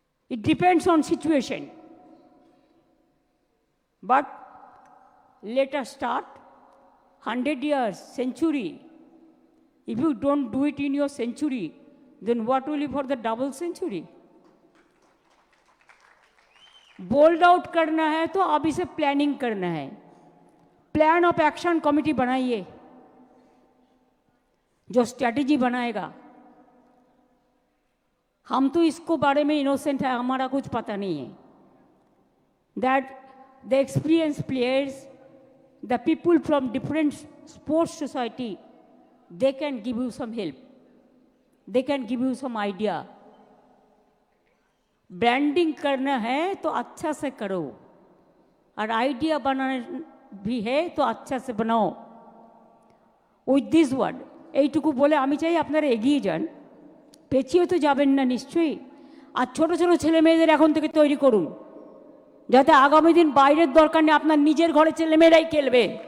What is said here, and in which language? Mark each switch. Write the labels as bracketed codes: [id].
[en] It depends on situation. But let us start 100 years, century. If you don't do it in your century, then what will be for the double century? [hi] Bold out करना है तो अभी से planning करना है। Plan of action committee बनाइए जो strategy बनाएगा। हम तो इसको बारे में इनोसेंट है, हमारा कुछ पता नहीं है। [en] That the experience players, the people from different sports society, they can give you some help, they can give you some idea. [hi] Branding करना है तो अच्छा से करो, और आइडिया बनाना भी है तो अच्छा से बनाओ। [en] with this word [bn] এইটুকু বলে আমি চাই আপনারা এগিয়ে যান, পেছিয়ে তো যাবেন না নিশ্চয়ই। আর ছোট ছোট ছেলে মেয়েদের এখন থেকে তৈরি করুন, যাতে আগামী দিন বাইরের দরকার নেই, আপনার নিজের ঘরে ছেলেমেয়েরাই খেলবে।